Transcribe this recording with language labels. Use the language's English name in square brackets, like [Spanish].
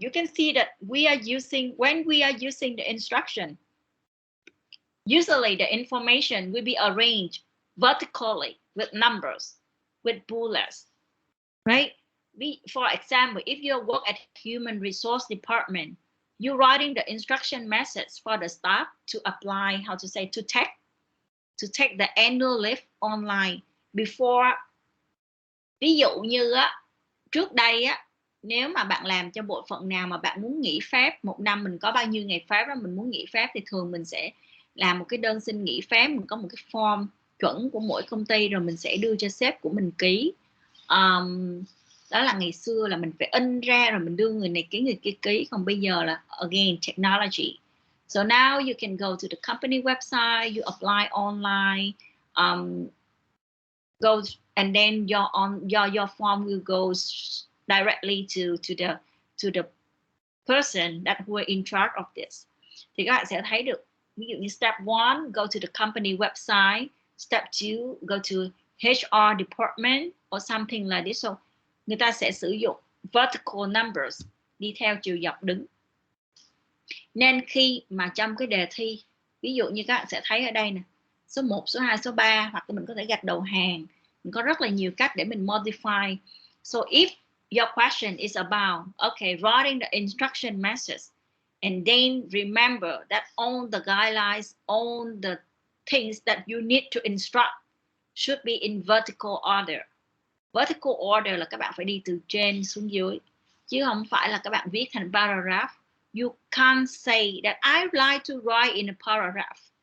[English] You can see that when we are using the instruction, usually the information will be arranged vertically with numbers, with bullets, right? For example, if you work at human resource department, you're writing the instruction message for the staff to apply, to take the annual leave online before. [Vietnamese] Ví dụ như trước đây nếu mà bạn làm cho bộ phận nào mà bạn muốn nghỉ phép, một năm mình có bao nhiêu ngày phép đó, mình muốn nghỉ phép thì thường mình sẽ làm một cái đơn xin nghỉ phép, mình có một cái form chuẩn của mỗi công ty rồi mình sẽ đưa cho sếp của mình ký. Đó là ngày xưa là mình phải in ra rồi mình đưa người này ký, người kia ký. Còn bây giờ là [English] again technology. So now you can go to the company website, you apply online, go, and then your form will go directly to the person that were in charge of this. [Vietnamese] Thì các bạn sẽ thấy được, ví dụ như [English] step 1, go to the company website, step 2, go to HR department or something like this. So [Vietnamese] người ta sẽ sử dụng [English] vertical numbers [Vietnamese] đi theo chiều dọc đứng. Nên khi mà trong cái đề thi, ví dụ như các bạn sẽ thấy ở đây nè, số 1, số 2, số 3, hoặc là mình có thể gạch đầu hàng. Mình có rất là nhiều cách để mình modify. [English] So if your question is about, okay, writing the instruction message, and then remember that all the guidelines, all the things that you need to instruct should be in vertical order. Vertical order [Vietnamese] là các bạn phải đi từ trên xuống dưới, chứ không phải là các bạn viết thành paragraph. [English] You can't say that I like to write in a paragraph.